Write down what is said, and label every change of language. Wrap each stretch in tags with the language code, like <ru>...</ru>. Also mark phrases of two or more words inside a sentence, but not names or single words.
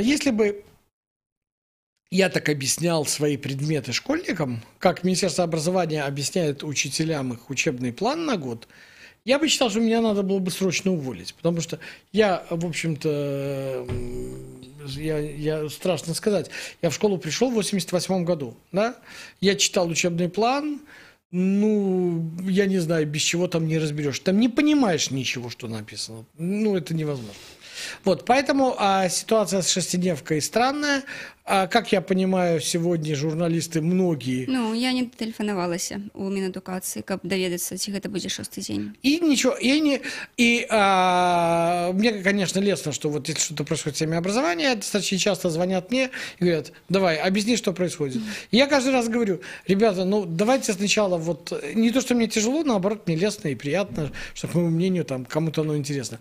<ru>Если бы я так объяснял свои предметы школьникам, как Министерство образования объясняет учителям их учебный план на год, я бы считал, что меня надо было бы срочно уволить, потому что я, в общем-то, я страшно сказать, я в школу пришел в 88 году, да, я читал учебный план, я не знаю, без чего там не разберешь, там не понимаешь ничего, что написано, это невозможно. Вот, поэтому ситуация с шестидневкой странная. Как я понимаю, сегодня журналисты многие...</ru> <be>я не тэлефанавалася у Мінадукацыі, каб даведацца, ці гэта будзе 6-й дзень.</be> <ru>И ничего, мне, конечно, лестно, что вот если что-то происходит в теме образования, достаточно часто звонят мне и говорят, давай, объясни, что происходит. И я каждый раз говорю, ребята, давайте сначала не то, что мне тяжело, наоборот, мне лестно и приятно, что, по моему мнению, там, кому-то оно интересно.</ru>